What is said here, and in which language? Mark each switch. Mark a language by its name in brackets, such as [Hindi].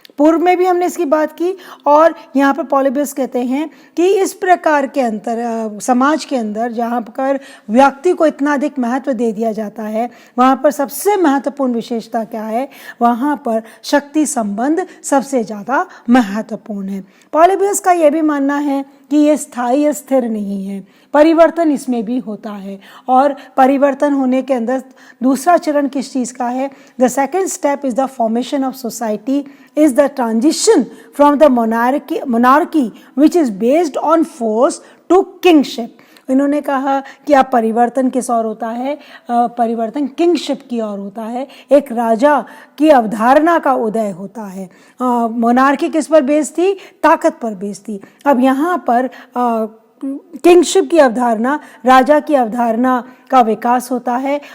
[Hindi] पूर्व में भी हमने इसकी बात की और यहाँ पर पॉलीबियस कहते हैं कि इस प्रकार के समाज के अंदर जहाँ पर व्यक्ति को इतना अधिक महत्व दे दिया जाता है, वहाँ पर सबसे महत्वपूर्ण विशेषता क्या है? वहाँ पर शक्ति संबंध सबसे ज़्यादा महत्वपूर्ण है। पॉलीबियस का यह भी मानना है कि ये स्थायी स्थिर नहीं है, परिवर्तन इसमें भी होता है और परिवर्तन होने के अंदर दूसरा चरण किस चीज़ का है? [English] The second step is the formation of society is the transition from the monarchy which is based on force to kingship। [Hindi] इन्होंने कहा कि अब परिवर्तन किस ओर होता है? परिवर्तन किंगशिप की ओर होता है, एक राजा की अवधारणा का उदय होता है। मोनार्की किस पर बेस्ड थी? ताकत पर बेस्ड थी। अब यहाँ पर किंगशिप की अवधारणा, राजा की अवधारणा का विकास होता है।